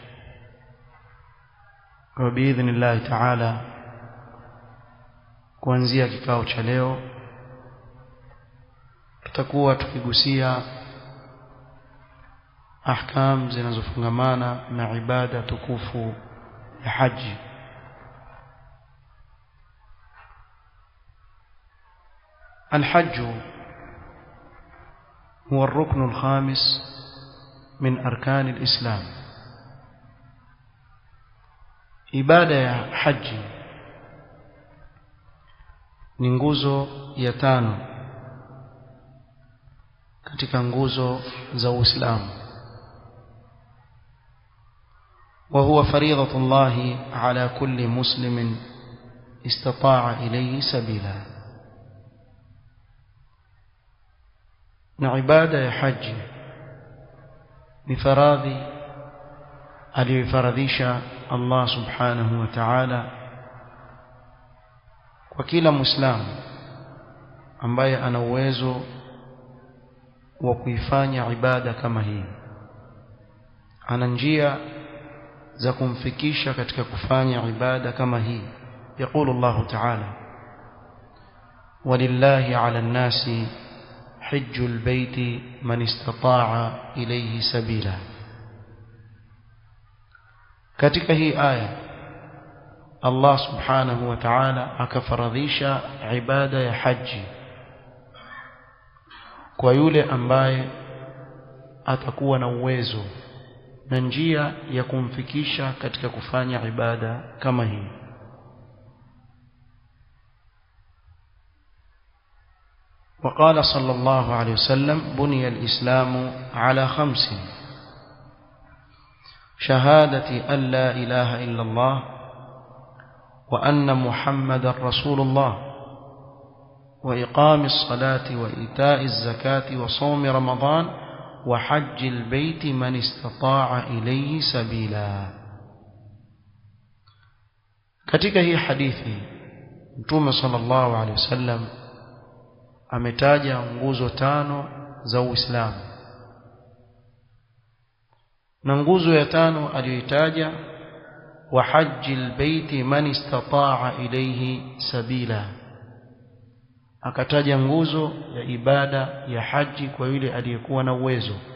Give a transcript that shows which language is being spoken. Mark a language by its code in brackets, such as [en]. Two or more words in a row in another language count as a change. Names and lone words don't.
[sw] Kwa [ar] بإذن الله تعالى, [sw] kuanzia kikao cha leo tutakuwa tukigusia ahkam zinazofungamana na ibada tukufu ya haji. [ar] الحج هو الركن الخامس من أركان الإسلام. [sw] ibada ya haji ni nguzo ya 5 katika nguzo za Uislamu. [ar] وهو فريضة الله على كل مسلم استطاع إليه سبيلا. [sw] na ibada ya haji ni faradhi aliyofaradhisha [ar] الله سبحانه وتعالى [sw] kwa kila muislamu ambaye ana uwezo wa kuifanya ibada kama hii, ana njia za kumfikisha katika kufanya ibada kama hii. [ar] يقول الله تعالى: ولله على الناس حج البيت من استطاع إليه سبيلا. [sw] katika hii aya [ar] الله سبحانه وتعالى [sw] akafaradhisha ibada ya haji kwa yule ambaye atakuwa na uwezo na njia ya kumfikisha katika kufanya ibada kama hii. [ar] وقال صلى الله عليه وسلم: بني الإسلام على 5: شهادة أن لا إله إلا الله وأن محمد رسول الله وإقام الصلاة وإيتاء الزكاة وصوم رمضان وحج البيت من استطاع إليه سبيلا. [sw] katika hii hadithi Mtume [ar] صلى الله عليه وسلم [sw] ametaja nguzo 5 za Uislamu, na nguzo ya 5 aliyoitaja [ar] وحج البيت من استطاع إليه سبيلا, [sw] akataja nguzo ya ibada ya haji kwa yule aliyekuwa na uwezo.